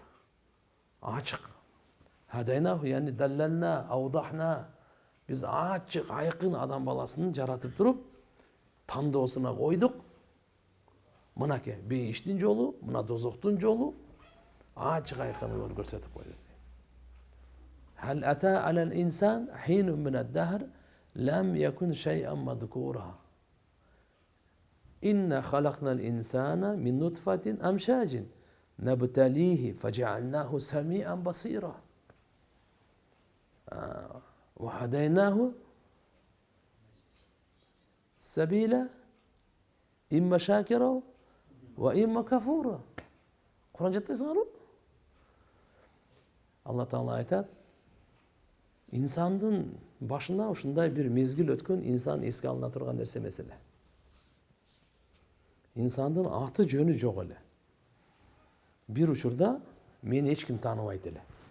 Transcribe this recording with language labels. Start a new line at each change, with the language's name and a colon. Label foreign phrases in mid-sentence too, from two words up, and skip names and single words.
Kyrgyz: Ачык.
Arabic: هديناه يعني دللنا أوضحنا.
Kyrgyz: Биз ачык, айкын адам баласын жаратып туруп, тандоосуна койдук. Мынакей, бейиштин жолу, мына дозоктун жолу, ачык айкын көрсөтүп койдук.
Arabic: هل أتى على الإنسان حين من الدهر لم يكن شيئا مذكورا. إنا خلقنا الإنسان من نطفة أمشاج نبتليه فجعلناه سميعا بصيرا. وهديناه السبيل إما شاكرا وإما كفورا.
Kyrgyz: Kur'an жаттайсыңарбы? Алла Таала айтат, инсандын башына ушундай бир мезгил өткөн, инсан эске алына турган нерсе эмес эле. Инсандын аты жөнү жок эле. Бир учурда мени эч ким тааныбайт эле.